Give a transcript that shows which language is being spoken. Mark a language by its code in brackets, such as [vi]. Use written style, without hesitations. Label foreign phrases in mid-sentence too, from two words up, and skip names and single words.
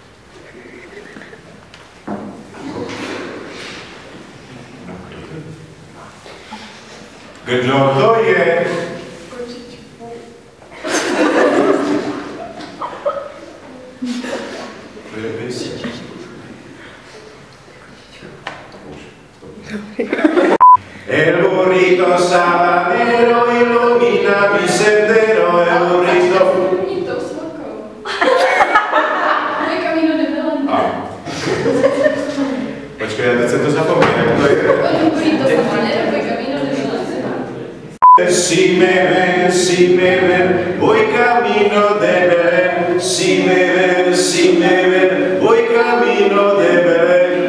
[cs] No, kdo to je? To je Messi. [es] El burrito sabanero ilumina mi sendero, el burrito... [cs] Burrito s mokou. Moje Camino de Belém. Počkej, já teď jsem to zapomněl, jak to je. Burrito sabanero, moje Camino de Belém. [es] Si me ven, voy camino de Belén. Si me ven, voy camino de Belén.